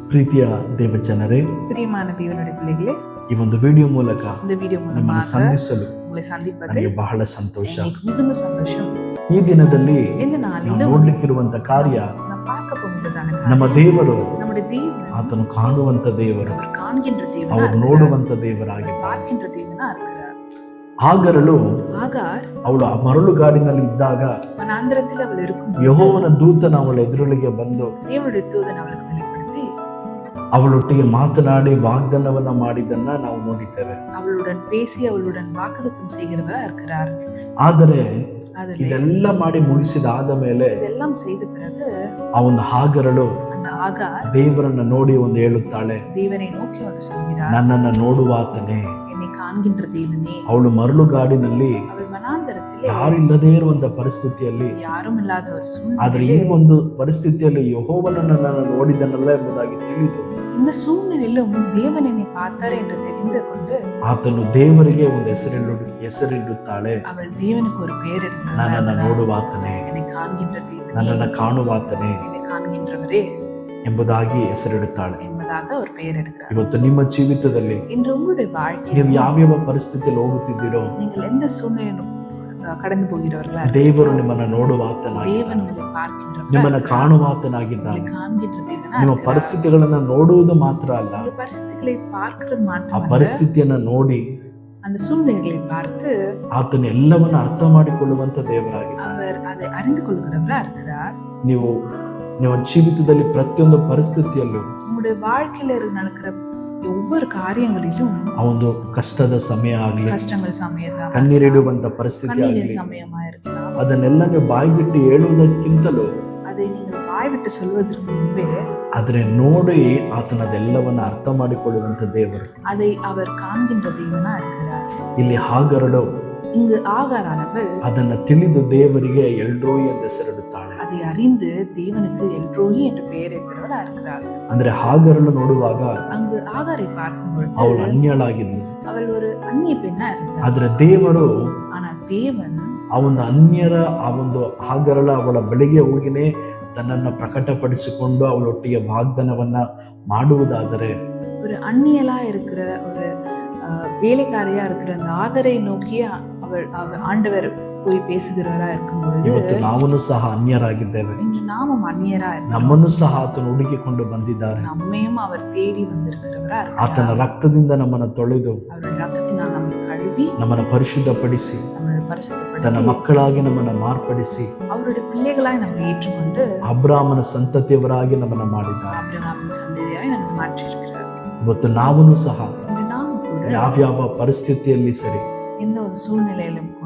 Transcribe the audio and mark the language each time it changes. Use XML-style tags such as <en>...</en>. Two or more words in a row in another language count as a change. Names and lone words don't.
<kn>ಪ್ರೀತಿಯ ದೇವಜನರೇ,</kn> <ta>பிரியமான தேவனுடைய பிள்ளைகளே,</ta> <kn>ಈ ಒಂದು ವಿಡಿಯೋ ಮೂಲಕ</kn> <ta>இந்த வீடியோ</ta> <kn>ನಿಮ್ಮನ್ನು</kn> <ta>மூலமாக</ta> <kn>ಸಂಧಿಸಲು</kn> <ta>உங்களை சந்திப்பது</ta> <kn>ನನಗೆ ಬಹಳ ಸಂತೋಷ.</kn> <ta>எனக்கு மிகுந்த சந்தோஷம்.</ta> <kn>ಈ ದಿನದಲ್ಲಿ</kn> <ta>இந்த</ta> <kn>ನಾವು</kn> <ta>நாளிலும்</ta> <kn>ನೋಡ್ಲಿಕ್ಕಿರುವಂತ ಕಾರ್ಯ,</kn> <ta>நாம் பார்க்க போகின்றதான</ta> <kn>ನಮ್ಮ</kn> <ta>காரியம்,</ta> <kn>ದೇವರು</kn> <ta>நம்முடைய தேவன்</ta> <kn>ಆತನು ಕಾಣುವಂತ ದೇವರು,</kn> <ta>அவர் காண்கின்ற தேவனா</ta> <kn>ಅವರು</kn> <ta>இருக்கிறார்,</ta> <kn>ನೋಡುವಂತ ದೇವರಾಗಿದ್ದಾರೆ.</kn> <ta>பார்க்கின்ற தேவனா இருக்கிறார்.</ta> <kn>ಆಗರಳು</kn> <ta>ஆகார்</ta> <kn>ಅವಳು ಆ ಮರಳುಗಾಡಿನಲ್ಲಿ ಇದ್ದಾಗ</kn> <ta>வனாந்திரத்தில் அவள் இருக்கும்</ta> <kn>ಯೆಹೋವನ ದೂತನ ಅವಳ ಎದುರುಳಿಗೆ ಬಂದು</kn> <ta>தேவனுடைய தூதன் அவளுக்கு வெளிப்படுத்தி</ta> <kn>ಅವಳೊಟ್ಟಿಗೆ ಮಾತನಾಡಿ ವಾಗ್ದಾನವನ್ನ ಮಾಡಿದ್ದನ್ನ ನಾವು ನೋಡಿದ್ದೇವೆ.</kn> <ta>அவளுடன் பேசி அவளுடன் வாக்குத்தத்தம் செய்கிறவரா இருக்கிறார்.</ta> <kn>ಆದರೆ</kn> <ta>அதில்</ta> <kn>ಇದೆಲ್ಲ ಮಾಡಿ ಮುಗಿಸಿದಾದ ಮೇಲೆ</kn> <ta>இதெல்லாம் செய்த பிறகு</ta> <kn>ಆ ಒಂದು ಹಾಗರಳು</kn> <ta>அந்த ஆகார்</ta> <kn>ದೇವರನ್ನ ನೋಡಿ ಒಂದು ಹೇಳುತ್ತಾಳೆ,</kn> <ta>தேவனை நோக்கி ஒன்று சொல்கிறார்,</ta> <kn>ನನ್ನನ್ನ ನೋಡುವಾತನೇ.</kn> <ta>என்னை காண்கின்ற தேவனே.</ta> <kn>ಅವಳು ಮರಳುಗಾಡಿನಲ್ಲಿ</kn> <ta>அவள் வனாந்தரத்திலே</ta> <kn>ಯಾರಿಲ್ಲದೇ ಇರುವಂತ ಪರಿಸ್ಥಿತಿಯಲ್ಲಿ,</kn> <ta>யாரும் ಇಲ್ಲದ ஒரு</ta> <kn>ಆದ್ರೆ ಈ</kn> <ta>சூழ்நிலையிலே,</ta> <kn>ಒಂದು ಪರಿಸ್ಥಿತಿಯಲ್ಲಿ ಯೆಹೋವನನ್ನ ನಾನು ನೋಡಿದನಲ್ಲ ಎಂಬುದಾಗಿ ತಿಳಿದು</kn> <ta>இந்த சூழ்நிலையிலும் தேவன் என்னை பார்த்தார் என்று தெரிந்து கொண்டு</ta> <kn>ಆತನು ದೇವರಿಗೆ ಒಂದು ಹೆಸರಿಡುತ್ತಾಳೆ,</kn> <ta>அவள் தேவனுக்கு ஒரு பெயர்</ta> <kn>ನನ್ನನ್ನ</kn> <ta>எடுக்கிறார்.</ta> <kn>ನೋಡುವಾತನೇ,</kn> <ta>என்னை காண்கின்ற தேவனே,</ta> <kn>ನನ್ನನ್ನ ಕಾಣುವಾತನೇ</kn> <ta>என்னை காண்கின்றவரே</ta> <kn>ಎಂಬುದಾಗಿ ಹೆಸರಿಡುತ್ತಾಳೆ.</kn> <ta>என்பதாக ஒரு பெயர் எடுக்கிறார்.</ta> <kn>ಇವತ್ತು ನಿಮ್ಮ ಜೀವಿತದಲ್ಲಿ</kn> <ta>இன்று உங்களுடைய</ta> <kn>ನೀವು</kn> <ta>வாழ்க்கையில்</ta> <kn>ಯಾವ್ಯಾವ ಪರಿಸ್ಥಿತಿಯಲ್ಲಿ ಹೋಗುತ್ತಿದ್ದೀರೋ,</kn> <ta>நீங்கள் எந்த சூழ்நிலையிலும் கடந்து போகிறவர்களா</ta> <kn>ದೇವರು ನಿಮ್ಮನ್ನ ನೋಡುವಾತನಾಗಿ,</kn> <ta>தேவன் உங்களை பார்க்கின்றவர்,</ta> <kn>ನಿಮ್ಮನ್ನ ಕಾಣುವಾತನಾಗಿದ್ದಾನೆ.</kn> <ta>காண்கின்ற தேவனா</ta> <kn>ನಿಮ್ಮ</kn> <ta>இருக்கிறார்.</ta> <kn>ಪರಿಸ್ಥಿತಿಗಳನ್ನ ನೋಡುವುದು ಮಾತ್ರ ಅಲ್ಲ,</kn> <ta>உங்கள் பரிசுகளை பார்க்கிறது</ta> <kn>ಆ</kn> <ta>மாத்திரமல்ல,</ta> <kn>ಪರಿಸ್ಥಿತಿಯನ್ನ ನೋಡಿ</kn> <ta>அந்த சூழ்நிலைகளை பார்த்து</ta> <kn>ಆತನ ಎಲ್ಲವನ್ನ ಅರ್ಥ ಮಾಡಿಕೊಳ್ಳುವಂತ ದೇವರಾಗಿದ್ದಾನೆ.</kn> <ta>அவர் அதை அறிந்து கொள்கிறவரா இருக்கிறார்.</ta> <kn>ನೀವು ನಿಮ್ಮ ಜೀವಿತದಲ್ಲಿ ಪ್ರತಿಯೊಂದು ಪರಿಸ್ಥಿತಿಯಲ್ಲೂ</kn> <ta>உங்களுடைய வாழ்க்கையில நடக்கிற ஒவ்வொரு காரியங்களிலும்</ta> <kn>ಆ ಒಂದು ಕಷ್ಟದ ಸಮಯ ಆಗ್ಲಿ,</kn> <ta>கஷ்டங்கள் சமயத்தான்,</ta> <kn>ಕಣ್ಣೀರಿಡುವಂತ ಪರಿಸ್ಥಿತಿ</kn> <ta>கண்ணீரின்</ta> <kn>ಆಗ್ಲಿ,</kn> <ta>சமயமா இருக்கலாம்.</ta> <kn>ಅದನ್ನೆಲ್ಲ ನೀವು ಬಾಯಿ ಬಿಟ್ಟು ಹೇಳುವುದಕ್ಕಿಂತಲೂ</kn> <ta>அதை நீங்கள் வாய் விட்டு சொல்வதற்கு முன்பே</ta> <kn>ಆದ್ರೆ ನೋಡಿ ಆತನ ಅದೆಲ್ಲವನ್ನ ಅರ್ಥ ಮಾಡಿಕೊಳ್ಳುವಂತ ದೇವರು.</kn> <ta>அதை அவர் காண்கின்ற தேவனா இருக்கிறார்.</ta> <kn>ಇಲ್ಲಿ ಹಾಗರಳು</kn> <ta>இங்கு ஆகாரானவள்</ta> <kn>ಅದನ್ನ ತಿಳಿದು ದೇವರಿಗೆ ಎಲ್ರೋಯಿ ಎಂದು ಹೆಸರಿಡುತ್ತಾಳೆ.</kn> <ta>அதை அறிந்து தேவனுக்கு எல்ரோஹி என்ற பெயர் இருக்கிறவளா இருக்கிறார்.</ta> <kn>ಅಂದ್ರೆ ಹಾಗರಳು ನೋಡುವಾಗ</kn> <ta>அங்கு ஆகாரை பார்க்கும்</ta> <kn>ಅವಳು</kn> <ta>பொழுது</ta> <kn>ಅನ್ಯಳಾಗಿದ್ಲು.</kn> <ta>அவள் ஒரு அந்நிய பெண்ணா இருந்தார்.</ta> <kn>ಆದ್ರೆ ದೇವರು</kn> <ta>ஆனால் தேவன்</ta> <kn>ಆ ಒಂದು ಅನ್ಯರ ಆ ಒಂದು ಹಾಗರಳ ಅವಳ ಬಳಿಗೆ ಹೋಗಿನೇ ತನ್ನನ್ನ ಪ್ರಕಟಪಡಿಸಿಕೊಂಡು ಅವಳೊಟ್ಟಿಗೆ ವಾಗ್ದಾನವನ್ನ ಮಾಡುವುದಾದರೆ,</kn> <ta>ஒரு அந்நியலா இருக்கிற ஒரு வேலைக்காரியா இருக்கிற அந்த ஆகரை நோக்கி அவள் ஆண்டவர் போய் பேசுகிறவரா இருக்கும் பொழுது,</ta> <kn>ಇವತ್ತು ನಾವು ಸಹ ಅನ್ಯರಾಗಿದ್ದೇವೆ.</kn> <ta>இன்று நாமும் அந்நியரா இருக்கிறோம்.</ta> <kn>ನಮ್ಮನ್ನು ಸಹ ಆತನು ಹುಡುಕಿಕೊಂಡು ಬಂದಿದ್ದಾರೆ.</kn> <ta>நம்மையும் அவர் தேடி வந்திருக்கிறவரா</ta> <kn>ಆತನ</kn> <ta>இருக்கிறார்.</ta> <kn>ರಕ್ತದಿಂದ ನಮ್ಮನ್ನು ತೊಳೆದು</kn> <ta>அவருடைய ரத்தத்தினால் நம்மை கழுவி</ta> <kn>ನಮ್ಮನ್ನು ಪರಿಶುದ್ಧಪಡಿಸಿ</kn> <ta>நம்மளை</ta> <kn>ತನ್ನ</kn> <ta>பரிசுத்தப்படுத்தி</ta> <kn>ಮಕ್ಕಳಾಗಿ ನಮ್ಮನ್ನು ಮಾರ್ಪಡಿಸಿ</kn> <ta>அவருடைய பிள்ளைகளாய் நம்மை ஏற்றுக்கொண்டு</ta> <kn>ಅಬ್ರಾಮನ ಸಂತತಿಯವರಾಗಿ ನಮ್ಮನ್ನು ಮಾಡಿದ್ದಾರೆ.</kn> <ta>ஆபிரகாமின் சந்ததியாய் நம்மை மாற்றியிருக்கிறார்.</ta> <kn>ಇವತ್ತು ನಾವೂ ಸಹ</kn> <ta>இன்று நாமும் கூட</ta> <kn>ಯಾವ್ಯಾವ ಪರಿಸ್ಥಿತಿಯಲ್ಲಿ ಸರಿ,</kn> <ta>எந்த ஒரு சூழ்நிலையிலும் கூட</ta>